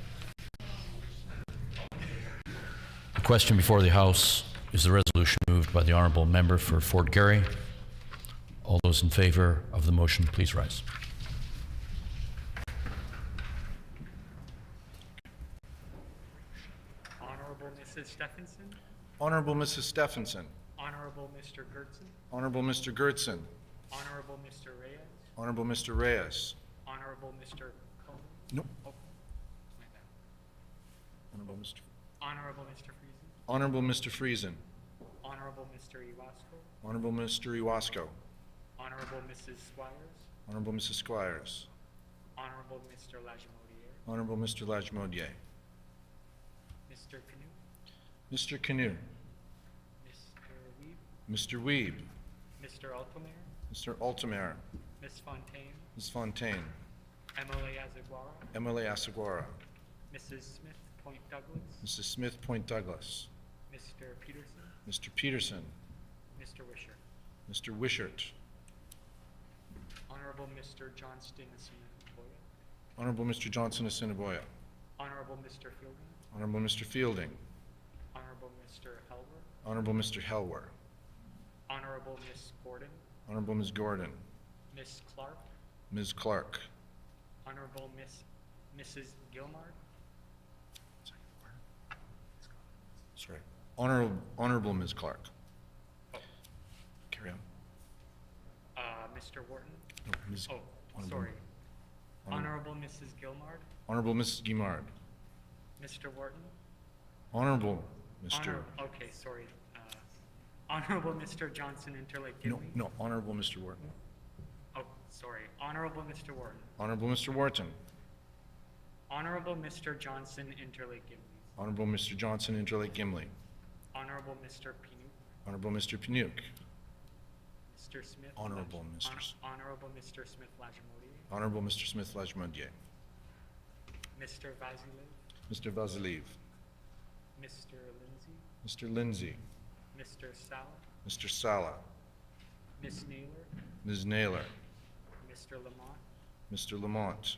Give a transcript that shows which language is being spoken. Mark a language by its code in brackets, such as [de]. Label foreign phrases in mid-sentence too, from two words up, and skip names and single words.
[en] The question before the House is the resolution moved by the honourable member for Fort Garry. All those in favour of the motion, please rise. Honourable Mrs. Stephenson. Honourable Mrs. Stephenson. Honourable Mr. Gertson. Honourable Mr. Gertson. Honourable Mr. Reyes. Honourable Mr. Reyes. Honourable Mr. Cohen. Nope. Oh, my bad. Honourable Mr. Honourable Mr. Friesen. Honourable Mr. Friesen. Honourable Mr. Iwasko. Honourable Mr. Iwasko. Honourable Mrs. Squires. Honourable Mrs. Squires. Honourable Mr. Lajimodiere. Honourable Mr. Lajmodier. Mr. Canoe. Mr. Canoe. Mr. Weeb. Mr. Weeb. Mr. Altomer. Mr. Altomer. Ms. Fontaine. Ms. Fontaine. Emily Azaguara. Emily Asaguara. Mrs. Smith Point Douglas. Mrs. Smith Point Douglas. Mr. Peterson. Mr. Peterson. Mr. Wisher. Mr. Wishart. Honourable Mr. Johnston Assiniboia. Honourable Mr. Johnson Assiniboia. Honourable Mr. Fielding. Honourable Mr. Fielding. Honourable Mr. Helwer. Honourable Mr. Helwer. Honourable Miss Gordon. Honourable Ms. Gordon. Miss Clark. Ms. Clark. Honourable Mrs. Gilmard. Sorry. Honourable Ms. Clark. Carry on. Mr. Wharton. No, Ms. Oh, Honourable- sorry. Honourable Mrs. Gilmard. Honourable Mrs. Guimard. Mr. Wharton. Honourable Mr. Okay, sorry. Honourable Mr. Johnson Interlake No, Gimli. no, Honourable Mr. Wharton. Oh, sorry. Honourable Mr. Wharton. Honourable Mr. Wharton. Honourable Mr. Johnson Interlake Gimli. Honourable Mr. Johnson Interlake Gimli. Honourable Mr. Pinu. Honourable Mr. Panuke. Mr. Smith. Honourable Mr. Honourable Mr. Smith Lajimodiere. Honourable Mr. Smith Lajmodier. Mr. Vasilev. Mr. Vasilev. Mr. Lindsay. Mr. Lindsay. Mr. Sala. Mr. Sala. Miss Naylor. Ms. Naylor. Mr. Lamont. Mr. Lamont.